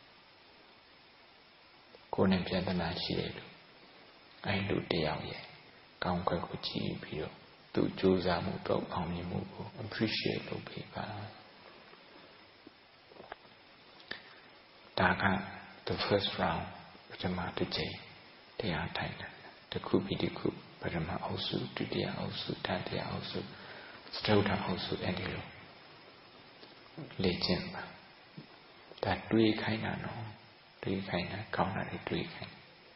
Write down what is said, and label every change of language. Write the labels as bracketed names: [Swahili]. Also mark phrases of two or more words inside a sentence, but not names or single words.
[Burmese] ကိုယ်နဲ့ပြဿနာရှိတယ်လို့အဲ့လိုတယောက်ရဲ့ကောင်းကွက်ကိုကြည့်ပြီးတော့သူကြိုးစားမှုတော့အောင်မြင်မှုကို appreciate လုပ်ပေးပါ ဒါက [English] the first round [Burmese] ပထမတစ်ချိန်တရားထိုင်တာတစ်ခုပြီးတစ်ခုပထမအုပ်စုဒုတိယအုပ်စုတတိယအုပ်စုစတုတ္ထအုပ်စုအဲ့ဒီလိုလေ့ကျင့်ပါဒါတွေးခိုင်းတာနော်တွေးခိုင်းတာကောင်းတာတွေတွေးခိုင်း